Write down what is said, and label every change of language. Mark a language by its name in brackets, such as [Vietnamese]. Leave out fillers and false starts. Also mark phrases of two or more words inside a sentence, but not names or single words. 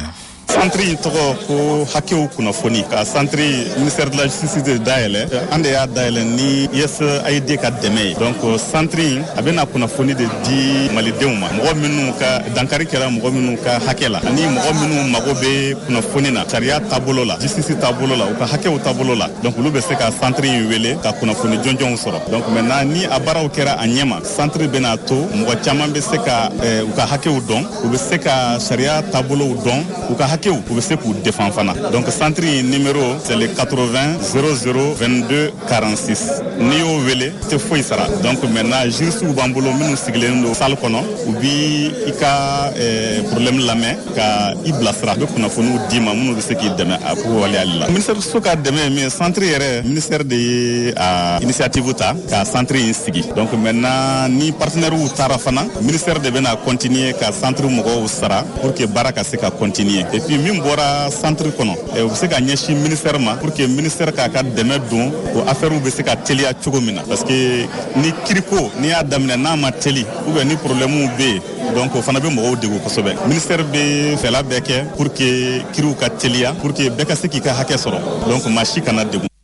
[Bambara] Centre in tɔgɔ ko hakɛw kunnafoni ka centre [French] ministère de la justice [Bambara] de dayɛlɛ an de y'a dayɛlɛ ni USAID ka dɛmɛ ye donc centre in a bɛna kunnafoni de di malidenw ma mɔgɔ minnu ka dankari kɛra mɔgɔ minnu ka hakɛ la ani mɔgɔ minnu mago bɛ kunnafoni na sariya taabolo la justice taabolo la u ka hakɛw taabolo la donc olu bɛ se ka centre in wele ka kunnafoni jɔnjɔnw sɔrɔ [French] donc maintenant [Bambara] ni a baaraw kɛra a ɲɛma centre bɛna to mɔgɔ caman bɛ se ka u ka hakɛw dɔn u bɛ se ka sariya taabolow dɔn u ka hakɛw u bɛ se k'u défend fana [French] donc centre numéro c'est le 80 00 22 46 [Bambara] n'i y'o wele tɛ foyi sara [French] donc maintenant juristes [Bambara] b'an bolo minnu sigilen don salle kɔnɔ u bi i ka problème lamɛn ka i bilasira u bɛ kunnafoniw d'i ma minnu bɛ se k'i dɛmɛ a ko waleyali la ministère so ka dɛmɛ min centre yɛrɛ ministère de ye a initiative ta ka centre in sigi [French] donc maintenant [Bambara] ni partenaires taara fana ministère de bɛna continuer ka centre mɔgɔw sara [French] pour que [Bambara] baara ka se ka continuer [French] et puis [Bambara] min bɔra centre kɔnɔ u bɛ se ka ɲɛsin ministère ma [French] pour que [Bambara] ministère k'a ka dɛmɛ don o affaires bɛ se ka teliya cogo min na [French] parce que [Bambara] ni kiriko n'i y'a daminɛ n'a ma teli [French] ou bien [Bambara] ni problèmes bɛ yen donc o fana bɛ mɔgɔw degun kosɛbɛ ministère bɛ fɛla bɛɛ kɛ [French] pour que [Bambara] kiriw ka teliya [French] pour que [Bambara] bɛɛ ka se k'i ka hakɛ sɔrɔ donc maa si kana degun.